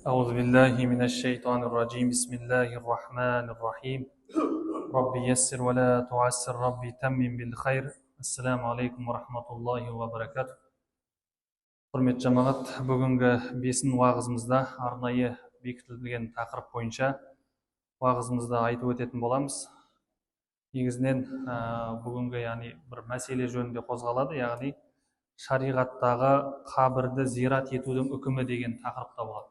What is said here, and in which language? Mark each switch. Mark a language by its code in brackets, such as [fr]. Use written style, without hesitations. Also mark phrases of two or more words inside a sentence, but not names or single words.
[ar] أعوذ بالله من الشيطان الرجيم بسم الله الرحمن الرحيم ربي يسر ولا تعسر ربي تمم بالخير السلام عليكم ورحمة الله وبركاته. [kk] Құрметті жамағат, бүгінгі бесін уағызымызда арнайы бекітілген тақырып бойынша уағызымызды айтып өтетін боламыз. Негізінен бүгінгі бір мәселе жөнінде қозғалады, яғни шариғаттағы қабірді зират етудің үкімі деген тақырыпта болады.